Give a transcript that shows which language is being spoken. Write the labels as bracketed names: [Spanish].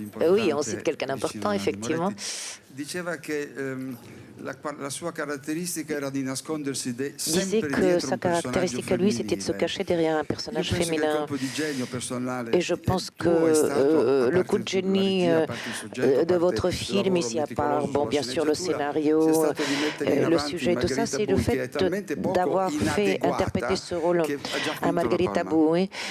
[French] Oui, on cite quelqu'un d'important, effectivement. [Italian] Diceva che la sua caratteristica era di nascondersi [French] disait que sa caractéristique à lui, c'était de se cacher derrière un personnage féminin. Et je pense que le coup de génie de votre film, ici à part, bon, bien sûr, le scénario, le sujet, tout ça, c'est le fait d'avoir fait interpréter ce rôle à Margherita Bui.